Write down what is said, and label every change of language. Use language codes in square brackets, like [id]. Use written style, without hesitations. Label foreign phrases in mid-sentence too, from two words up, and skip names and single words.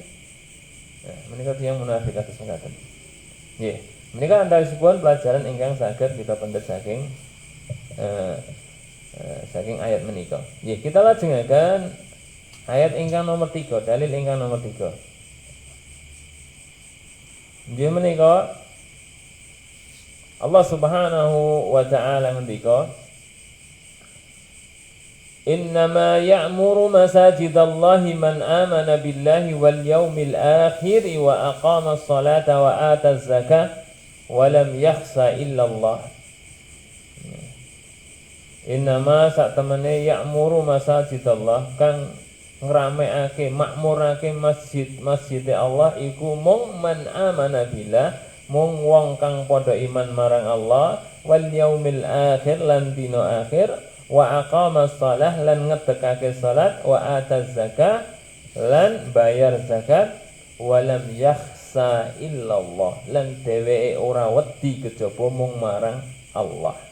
[jv] Menika tiyang munafik kados mekaten. Nggih, menika antawisipun pelajaran ingkang saged kita pendhet saking ayat menika. Nggih, kita lajengaken ayat ingkang nomor 3, dalil ingkang nomor 3. Nggih menika Allah [ar] سبحانه وتعالى [jv] ngendika, [ar] إنما يعمر مساجد الله من آمن بالله واليوم الآخر وأقام الصلاة وآتى الزكاة ولم يخش إلا الله. [jv] Innama sak temene [ar] يعمر مساجد الله [jv] kang ngramekake makmurake masjid Allah iku mung man [ar] آمن بالله, [jv] mung wong kang padha iman marang Allah, [ar] واليوم الآخر [jv] lan dina akhir, [ar] وأقام الصلاة [jv] lan ngedekake salat, [ar] وآتى الزكاة [jv] lan bayar zakat, [ar] ولم يخش إلا الله [jv] lan dheweke ora wedi kejaba mung marang Allah.